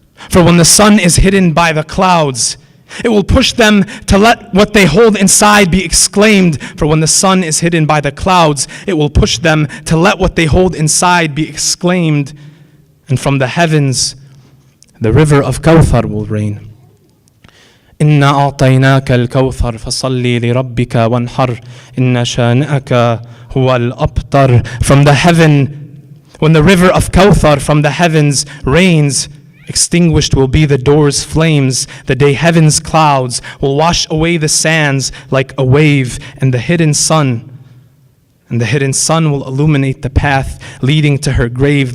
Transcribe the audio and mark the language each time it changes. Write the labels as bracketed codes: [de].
[en] For when the sun is hidden by the clouds, it will push them to let what they hold inside be exclaimed. For when the sun is hidden by the clouds, it will push them to let what they hold inside be exclaimed. And from the heavens, the river of Kawthar will rain. [ar] إنا أعطيناك الكوثر فصل لربك وانحر إن شانئك هو الأبتر. [en] From the heaven, when the river of Kawthar from the heavens rains, extinguished will be the door's flames. The day heaven's clouds will wash away the sands like a wave, and the hidden sun will illuminate the path leading to her grave.